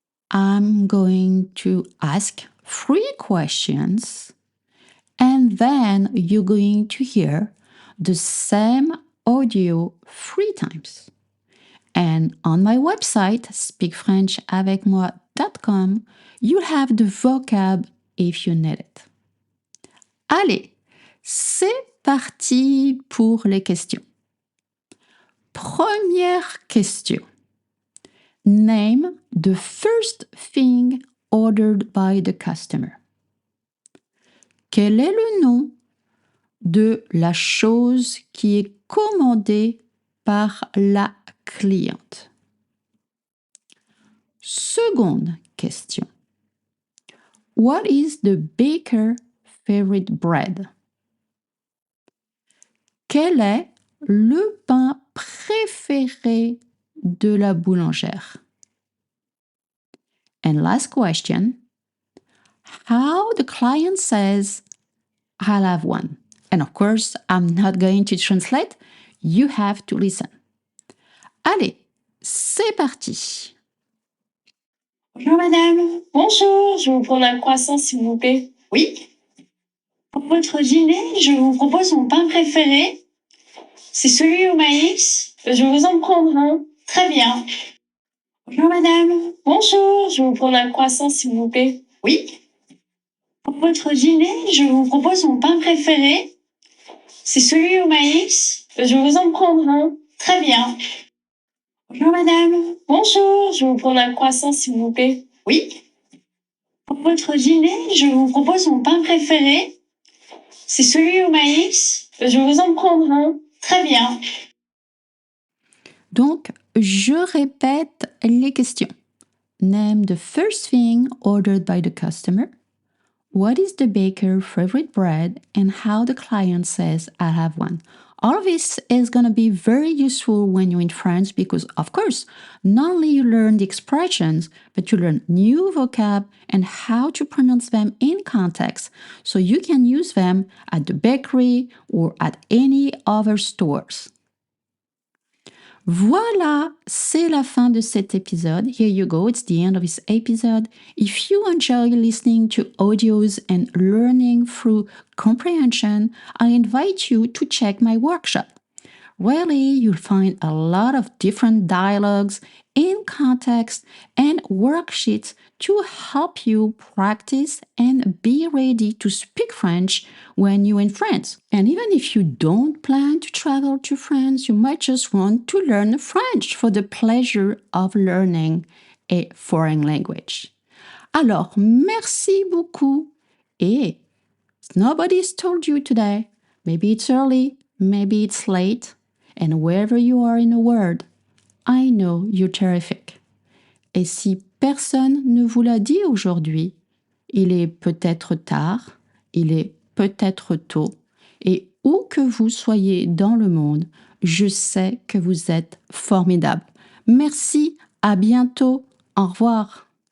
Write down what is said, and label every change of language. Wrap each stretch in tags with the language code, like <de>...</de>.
<en>I'm going to ask 3 questions, and then you're going to hear the same audio 3 times. And on my website, speakfrenchavecmoi.com, you'll have the vocab if you need it.</en> <fr>Allez, c'est parti pour les questions. Première question.</fr> <en>Name the first thing ordered by the customer.</en> <fr>Quel est le nom de la chose qui est commandée par la cliente? Seconde question.</fr> <en>What is the baker's favorite bread?</en> <fr>Quel est le pain préféré de la boulangère?</fr> <en>And last question. How the client says, I'll have one. And of course, I'm not going to translate. You have to listen.</en> <fr>Allez, c'est parti. Bonjour madame. Bonjour, je vais vous prendre un croissant s'il vous plaît. Oui. Pour votre dîner, je vous propose mon pain préféré. C'est celui au maïs. Je vais vous en prendre un. Très bien. Bonjour madame. Bonjour, je vais vous prendre un croissant s'il vous plaît. Oui. Pour votre dîner, je vous propose mon pain préféré. C'est celui au maïs. Je vais vous en prendre un. Très bien. Bonjour madame. Bonjour, je vais vous prendre un croissant s'il vous plaît. Oui. Pour votre dîner, je vous propose mon pain préféré. C'est celui au maïs. Je vais vous en prendre un. Très bien. Donc, je répète les questions.</fr> <en>Name the first thing ordered by the customer. What is the baker's favorite bread and how the client says I have one. All of this is going to be very useful when you're in France because, of course, not only you learn the expressions, but you learn new vocab and how to pronounce them in context so you can use them at the bakery or at any other stores.</en> <fr>Voilà, c'est la fin de cet épisode.</fr> <en>Here you go, it's the end of this episode. If you enjoy listening to audios and learning through comprehension, I invite you to check my workshop. Really, you'll find a lot of different dialogues in context and worksheets to help you practice and be ready to speak French when you're in France. And even if you don't plan to travel to France, you might just want to learn French for the pleasure of learning a foreign language.</en> <fr>Alors, merci beaucoup. Et</fr> <en>nobody's told you today. Maybe it's early, maybe it's late. And wherever you are in the world, I know you're terrific.</en> <fr>Et si personne ne vous l'a dit aujourd'hui, il est peut-être tard, il est peut-être tôt, et où que vous soyez dans le monde, je sais que vous êtes formidable. Merci, à bientôt, au revoir.</fr>